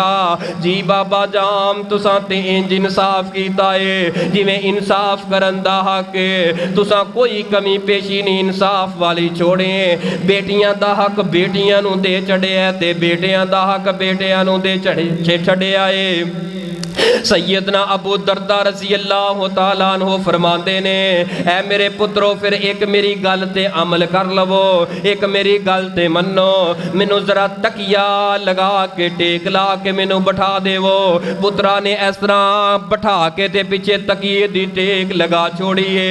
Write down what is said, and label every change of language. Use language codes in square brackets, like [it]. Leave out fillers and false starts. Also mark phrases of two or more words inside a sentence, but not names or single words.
[pa] جی بابا جام تساں تے انج انصاف کیتا ہے جویں انصاف کرن دا حق تساں کوئی کمی پیشی نہیں انصاف والی چھوڑے. بیٹیاں دا حق بیٹیاں نوں دے چڑھیا تے بیٹیاں دا حق بیٹیاں نوں دے چھڈیا ہے. سیدنا ابو دردا [ar] رضي الله تعالى عنه [pa] فرماتے نے، اے میرے پترو پھر ایک میری گل تے عمل کر لوو، ایک میری گل تے منو، مینوں ذرا تکیہ لگا کے ٹیک لا کے مینوں بیٹھا دیوو. پتراں نے اس طرح بیٹھا کے تے پیچھے تکیے دی ٹیک لگا چھوڑی ہے.